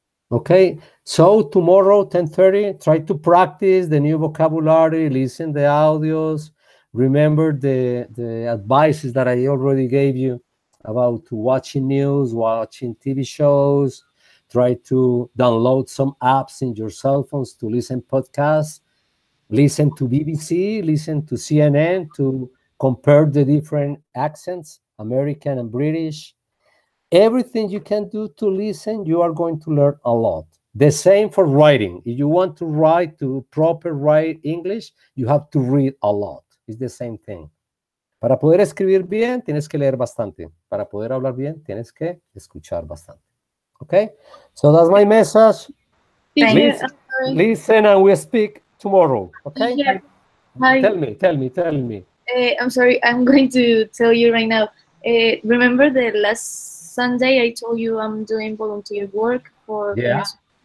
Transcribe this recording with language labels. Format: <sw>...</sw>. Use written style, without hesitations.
<en>Okay, so tomorrow 10:30, try to practice the new vocabulary, listen the audios, remember the advices that I already gave you about watching news, watching TV shows, try to download some apps in your cell phones to listen podcasts, listen to BBC, listen to CNN to compare the different accents, American and British. Everything you can do to listen, you are going to learn a lot. The same for writing. If you want to write, to proper write English, you have to read a lot. It's the same thing.</en> <es>Para poder escribir bien, tienes que leer bastante. Para poder hablar bien, tienes que escuchar bastante.</es> <en>Okay? So that's my message. Teacher, Listen, I'm sorry. listen and we speak tomorrow. Okay? Teacher, hi. Tell me. I'm sorry, I'm going to tell you right now. Remember the last Sunday I told you I'm doing volunteer work for Yeah. Venezuela?</en>